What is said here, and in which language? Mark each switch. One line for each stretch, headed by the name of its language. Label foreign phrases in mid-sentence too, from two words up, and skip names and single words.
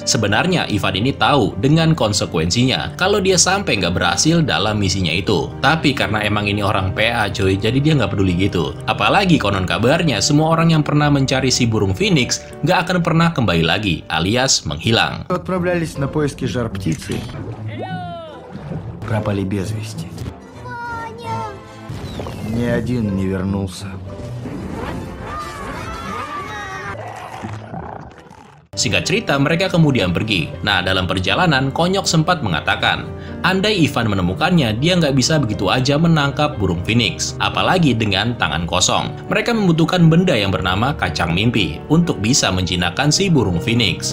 Indonesian: Sebenarnya, Ivan ini tahu dengan konsekuensinya kalau dia sampai nggak berhasil dalam misinya itu. Tapi karena emang ini orang PA cuy, jadi dia nggak peduli gitu. Apalagi konon kabarnya, semua orang yang pernah mencari si burung Phoenix nggak akan pernah kembali lagi, alias menghilang.
Russian: Отправлялись на поиски жар-птицы. Пропали без вести. Ни один не вернулся.
Indonesian: Singkat cerita, mereka kemudian pergi. Nah, dalam perjalanan, Konyok sempat mengatakan, andai Ivan menemukannya, dia nggak bisa begitu aja menangkap burung phoenix, apalagi dengan tangan kosong. Mereka membutuhkan benda yang bernama kacang mimpi untuk bisa menjinakkan si burung phoenix.